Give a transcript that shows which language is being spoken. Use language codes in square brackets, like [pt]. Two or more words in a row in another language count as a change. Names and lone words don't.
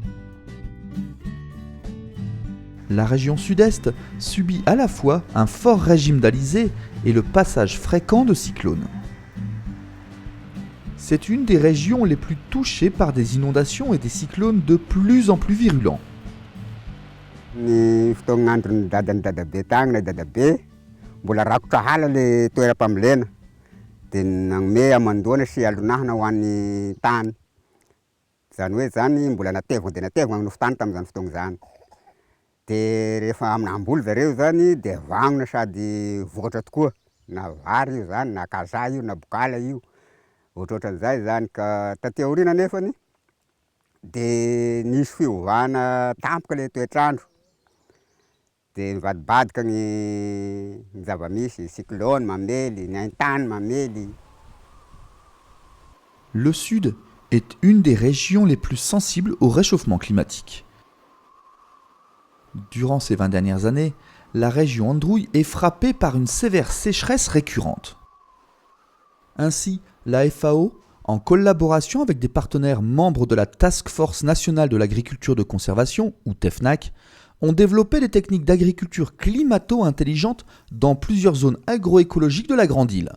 [fr] La région sud-est subit à la fois un fort régime d'alizés et le passage fréquent de cyclones. C'est une des régions les plus touchées par des inondations et des cyclones de plus en plus virulents. [mg] Mbola rakotra hala le toeram-pamelena dia nagnome amandoana sy alonahana ho an'ny tany. Zany hoe zany mbola natevina dia natevina agnofa tany tamin'izany fotoana izany. Dia rehefa aminamboly zareo zany dia vagnona sady vokatra tokoa, na vary io zany, na kazaha io, na bokala io. Ohatrohatran'izay zany ka taty aoriana nefany dia nisy fiovana tampoka le toetrandro. Dia mivadibadika ny zava-misy, cyclone mamely, ny haintany mamely. [fr] Le Sud est une des régions les plus sensibles au réchauffement climatique. Durant ces 20 dernières années, la région Androuille est frappée par une sévère sécheresse récurrente. Ainsi, la FAO, en collaboration avec des partenaires membres de la Task Force nationale de l'agriculture de conservation, ou TEFNAC, ont développé des techniques d'agriculture climato-intelligente dans plusieurs zones agroécologiques de la Grande Île.